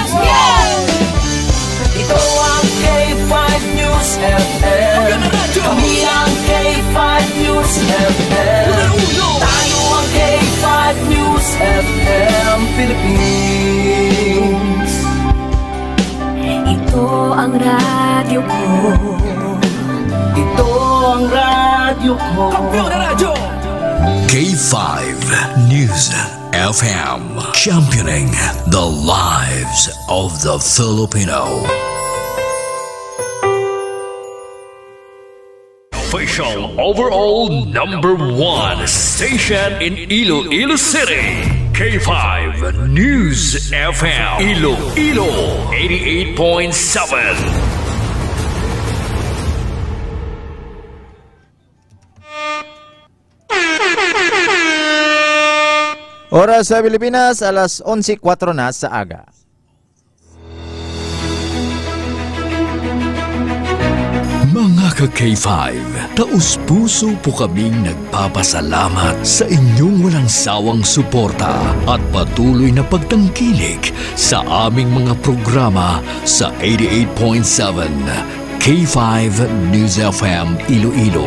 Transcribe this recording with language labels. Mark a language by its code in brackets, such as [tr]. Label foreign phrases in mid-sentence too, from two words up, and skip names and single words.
[tl] Ito ang K5 News FM, kami ang K5 News FM, tayo ang K5 News FM Philippines. Ito ang radyo ko. Ito ang radyo ko. [en] K5 News FM, championing the lives of the Filipino. Official overall #1 station in Iloilo City. K5 News FM, Iloilo 88.7. [tl] Oras sa Pilipinas, alas 11:04 na sa aga. Mga ka-K5, taus-puso po kaming nagpapasalamat sa inyong walang sawang suporta at patuloy na pagtangkilik sa aming mga programa sa 88.7 K5 News FM Iloilo.